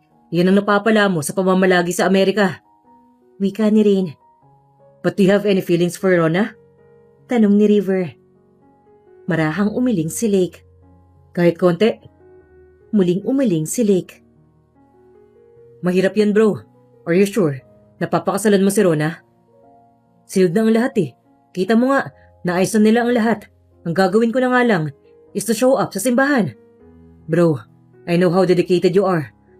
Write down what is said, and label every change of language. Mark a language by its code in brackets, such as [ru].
[tl] Yan ang napapala mo sa pamamalagi sa Amerika. Wika ni Rain. [en] But do you have any feelings for Rona? [tl] Tanong ni River. Marahang umiling si Lake. Kahit konti? Muling umiling si Lake. Mahirap yan bro. Are you sure? Napapakasalan mo si Rona? Sealed na ang lahat eh. Kita mo nga, naayos na nila ang lahat. Ang gagawin ko na nga lang, [en] is to show up sa simbahan. Bro, I know how dedicated you are.